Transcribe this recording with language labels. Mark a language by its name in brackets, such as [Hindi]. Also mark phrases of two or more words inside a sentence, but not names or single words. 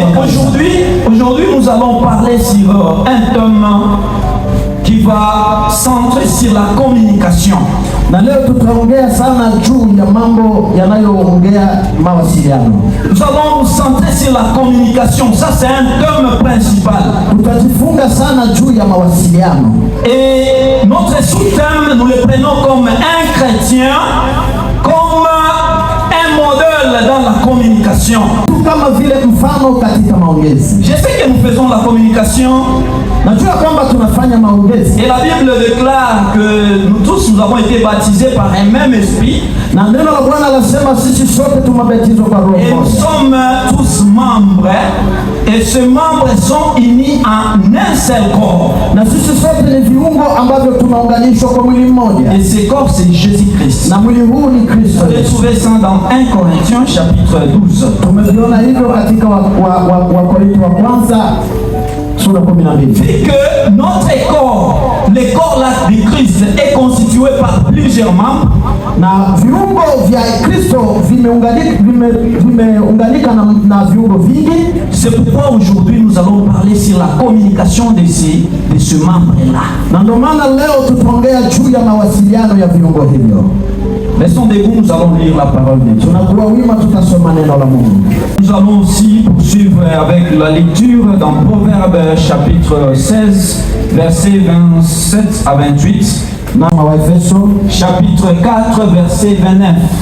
[French] Aujourd'hui, nous allons parler sur un thème qui va centrer sur la communication. [Swahili] Na leo tutaongea sana juu ya mambo yanayoongea mawasiliano. [French] Nous allons nous centrer sur la communication. Ça, c'est un thème principal. [Swahili] Tutajifunga sana juu ya mawasiliano. [French] Et notre sous-thème, nous le prenons comme un chrétien, comme un modèle dans la communication. [Swahili] Kama vile mfano katika maongezi. [French] Je sais que nous faisons la communication. [Swahili] Najua kwamba tunafanya maongezi. [French] Et la Bible déclare que nous tous nous avons été baptisés par un même esprit. [Swahili] Na neno la Bwana lasema sisi sote tumebatizwa kwa Roho. [French] Et nous sommes tous membres. Et ces membres sont unis en un seul corps. [Swahili] Na sisi sote ni viungo ambavyo tunaunganishwa kwa mwili mmoja. [French] Et ce corps c'est Jésus-Christ. [Swahili] Na mwili huu ni Kristo. [French] Vous trouvez ça dans 1 Corinthiens chapitre 12. [Swahili] Tumeviona hivyo katika Wakorintho wa kwanza sura 12. [French] Fait que notre corps, le corps là de Christ est constitué par plusieurs membres. [Swahili] Na viungo vya Kristo vimeunganika na viungo vingi. [French] C'est pourquoi aujourd'hui nous allons parler sur la communication de ce membre là. [Swahili] Na ndio maana leo tutaongea juu ya mawasiliano ya viungo hivyo. [French] Restons debout, nous allons lire la parole de Dieu. Nous allons aussi poursuivre avec la lecture dans Proverbes chapitre 16, versets 27 à 28. Chapitre 4, verset 29.